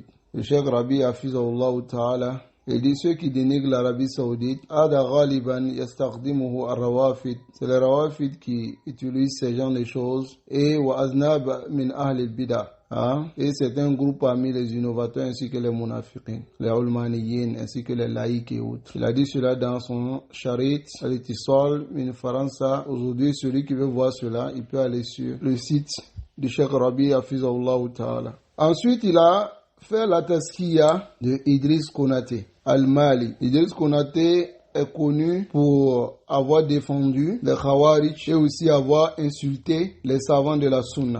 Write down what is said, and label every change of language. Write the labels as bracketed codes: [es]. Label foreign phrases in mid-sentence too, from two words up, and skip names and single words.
[fr] Le Cheikh Rabi [ar] حفظه الله تعالى, [fr] il dit ceux qui dénigrent l'Arabie Saoudite, [ar] هذا غالبا يستخدمه الروافض. [fr] C'est les Rawafid qui utilisent ces genres de choses. Et [ar] وأذناب من أهل البدع. [fr] Et c'est un groupe parmi les innovateurs ainsi que les munafiqin, les ulmaniyin ainsi que les laïcs et autres. Il a dit cela dans son [ar] شريط الاتصال من فرنسا. [fr] Aujourd'hui, celui qui veut voir cela, il peut aller sur le site du Cheikh Rabi [ar] حفظه الله تعالى. [fr] Ensuite, il a fait la taskiya de Idriss Konaté, Al-Mali. Idriss Konaté est connu pour avoir défendu les Khawarij et aussi avoir insulté les savants de la Sunna.